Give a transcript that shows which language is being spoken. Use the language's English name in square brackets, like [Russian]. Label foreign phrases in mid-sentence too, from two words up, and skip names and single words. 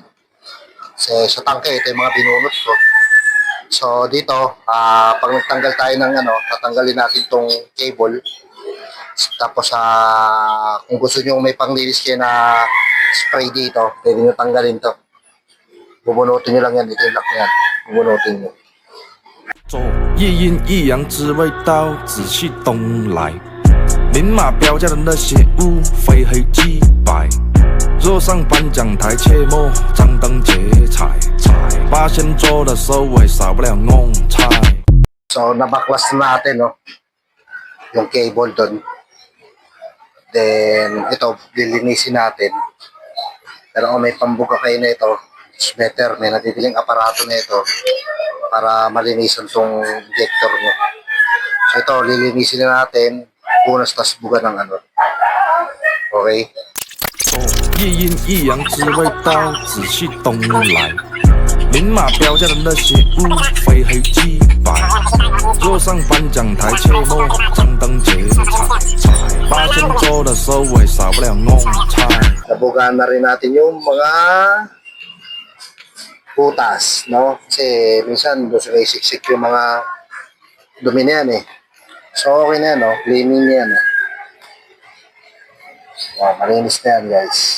[Filipino] Kasi sa tangke, ito yung mga binunot ko. So, dito, pag nagtanggal tayo ng tatanggalin natin tong cable. Tapos, kung gusto nyo may panglinis kayo na spray dito, pwede nyo tanggalin to. Bubunutin nyo lang yan, ito yung lock yan. Bubunutin nyo. [Chinese] 一阴一阳之味道，仔细东来。明码标价的那些物，非黑即白。若上颁奖台，切莫张灯结彩。八仙桌的收尾，少不了弄菜。 [Filipino] So, nabaklas na natin, yung cable doon. Then, ito, lilinisin natin. Pero kung may pambuka kayo na ito, [English] it's better, [Filipino] may natidiling aparato na ito para malinisan tong injector nyo. So, ito, lilinisin na natin, punas tas buga ng Okay? [Chinese] 一阴一阳之味道，仔细东来。明码标价的那些物，非黑即白。若上颁奖台，切莫张灯结彩。八仙桌的收尾，少不了弄菜。 [Filipino] Nabugaan na rin natin yung mga butas, no? Kasi minsan gusto kayo siksik yung mga dumi na yan So, okay na yan, cleaning na yan, malinis na yan, guys.